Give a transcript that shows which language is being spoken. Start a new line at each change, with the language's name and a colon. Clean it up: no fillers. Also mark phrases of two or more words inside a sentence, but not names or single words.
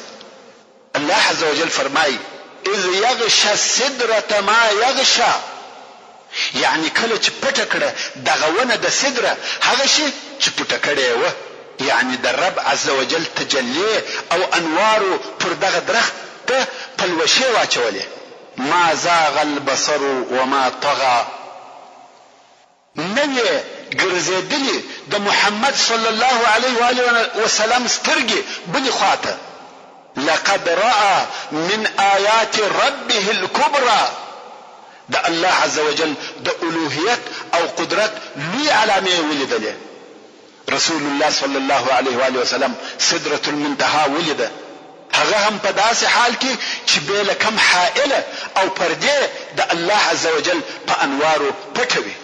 Pashto: الله
Arabic: عز وجل
Pashto: فرمایي
Arabic: اذ یغشى السدرة ما یغشى،
Pashto: یعنی کله چې پټه کړه دغه ونه د سدره هغه شي چې پټه کړی وه، یعنی د رب
Arabic: عز وجل
Pashto: تجلی او انوارو پر دغه درخت ته پلوشې واچولې.
Arabic: ما زاغ البصر وما طغى،
Pashto: نه یې ګرځېدلې د محمد
Arabic: صلی الله علیه و آله وسلم
Pashto: سترګې بلې خواته.
Arabic: لقد رأى من آیات ربه الكبرى،
Pashto: د الله
Arabic: عز وجل
Pashto: د الوهیت او قدرت لوی علامې ولیدلې. رسول الله
Arabic: صلی الله علیه و آله وسلم سدرة المنتهى
Pashto: ولیده، هغه هم په داسې حال کې چې بې له کم حائله او پردې د الله
Arabic: عز وجل
Pashto: په انوارو پټه وي.